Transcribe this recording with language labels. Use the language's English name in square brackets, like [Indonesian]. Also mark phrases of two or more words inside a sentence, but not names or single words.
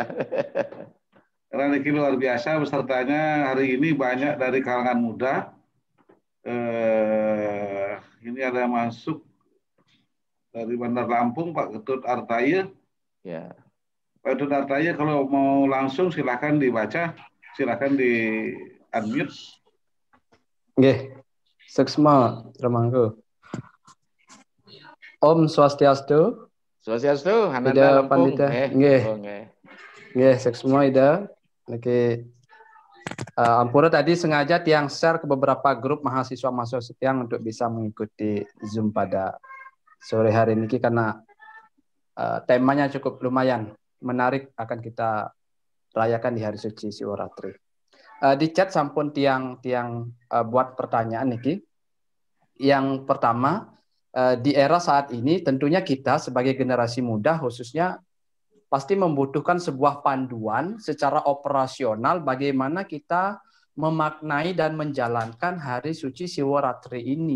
[Indonesian] Karena ini luar biasa pesertanya hari ini banyak dari kalangan muda. Ini ada masuk dari Bandar Lampung, Pak Ketut Artaya. Ya. Pak Ketut Artaya, kalau mau langsung silakan dibaca, silakan di unmute. [Balinese] Nggih, seksma Ramangku. Om Swastiastu. Swastiastu, Hananda Lampung. Nggih. Nggih, seksma ida. [Indonesian] Niki Ampura tadi sengaja tiang share ke beberapa grup mahasiswa tiang untuk bisa mengikuti Zoom pada sore hari ini karena temanya cukup lumayan menarik, akan kita rayakan di hari suci Siwaratri. Di chat sampun tiang buat pertanyaan niki. Yang pertama, di era saat ini tentunya kita sebagai generasi muda khususnya pasti membutuhkan sebuah panduan secara operasional bagaimana kita memaknai dan menjalankan hari suci Siwaratri ini.